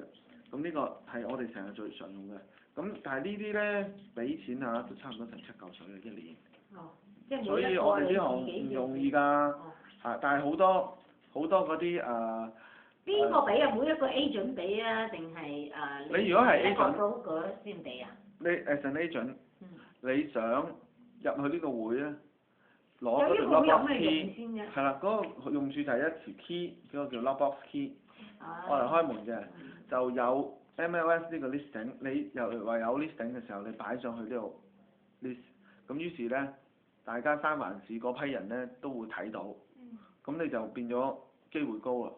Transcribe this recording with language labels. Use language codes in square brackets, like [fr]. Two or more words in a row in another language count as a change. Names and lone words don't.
[yue] 咁呢個係我哋成日最常用嘅。咁但係呢啲咧俾錢啊，都差唔多成7嚿水嘅一年。哦，即係所以我哋呢行唔容易㗎。哦。但係好多嗰啲邊個俾啊？每一個 agent 俾啊，定係你如果係 agent 嗰個先俾啊？ [en] 你 as an agent， [yue] 你想入去呢個會咧，攞嗰條 lockbox key， 係啦，嗰個用處就係一條 key，嗰個叫 lockbox key，我嚟開門嘅，就有 MLS 呢個 listing， 你又話有 listing 嘅時候，你擺上去呢度 list， 咁於是咧，大家三藩市嗰批人咧都會睇到，咁你就變咗機會高啦。